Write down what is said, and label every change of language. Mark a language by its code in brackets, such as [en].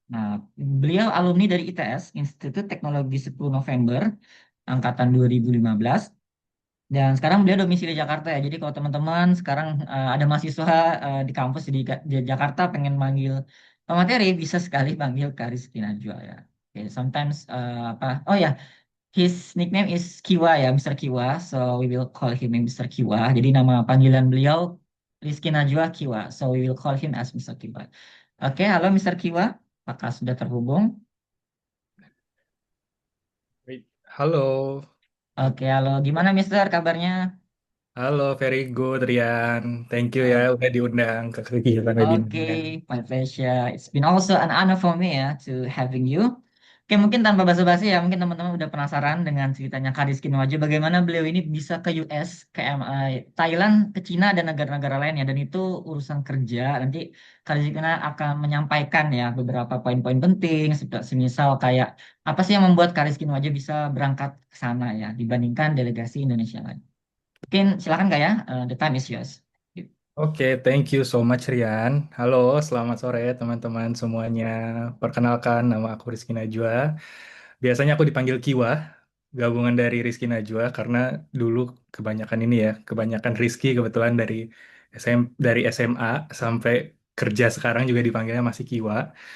[id] Nah, beliau alumni dari ITS, Institut Teknologi 10 November, angkatan 2015. Dan sekarang beliau domisili Jakarta ya. Jadi kalau teman-teman sekarang ada mahasiswa di kampus di Jakarta pengen manggil pemateri, bisa sekali panggil Rizky Najwa ya. Oke, sometimes apa? [en] Oh ya, his nickname is Kiwa ya, Mister Kiwa. So we will call him Mister Kiwa. [id] Jadi nama panggilan beliau Rizky Najwa Kiwa. [en] So we will call him as Mister Kiwa. [id] Oke, halo Mister Kiwa. Apakah sudah terhubung? [en] Wait, halo, [id] Oke, halo. Gimana Mister kabarnya? halo, [en] very good [id] Rian. [en] Thank you [id] ya udah diundang ke kegiatan webinarnya. [en] Okay, my pleasure. It's been also an honor for me ya to having you. [id] Oke, mungkin tanpa basa-basi ya, mungkin teman-teman udah penasaran dengan ceritanya Karis Kinoaje, bagaimana beliau ini bisa ke US, ke Thailand, ke Cina dan negara-negara lainnya, dan itu urusan kerja. Nanti Karis Kino akan menyampaikan ya beberapa poin-poin penting, semisal kayak apa sih yang membuat Karis Kinoaje bisa berangkat ke sana ya dibandingkan delegasi Indonesia lain. Mungkin silakan kak ya, [en] the time is yours. Oke, thank you so much Rian. [id] Halo, selamat sore teman-teman semuanya. Perkenalkan, nama aku Rizky Najwa. Biasanya aku dipanggil Kiwa, gabungan dari Rizky Najwa karena dulu kebanyakan ini ya, kebanyakan Rizky kebetulan dari SMA sampai kerja sekarang juga dipanggilnya masih Kiwa.